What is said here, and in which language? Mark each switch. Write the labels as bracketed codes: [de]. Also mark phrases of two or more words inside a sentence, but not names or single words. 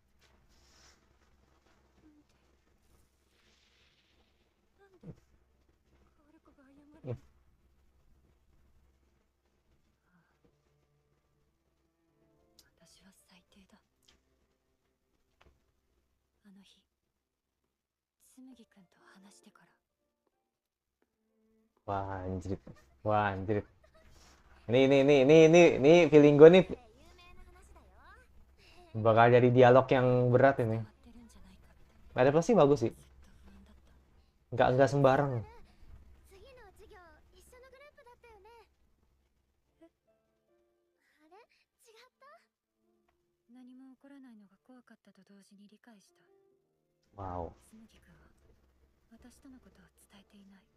[ja] なんでカオルコが謝るの？私は最低だ。あの日紬くんと話してから。 [id] Wah, anjir. Wah, anjir. Nih, feeling gue nih [ja] 有名な話だよ。 [id] bakal jadi dialog yang berat [ja] 伝 [id] ini. [ja] わってるんじゃないかって [id] Adaptasi bagus sih. [ja] ずっと不安だった。 [id] Nggak sembarang. [ja] 次の授業一緒のグループだったよね。え、あれ違った？何も起こらないのが怖かったと同時に理解した。 Wow. 紬くんは私とのことを伝えていない。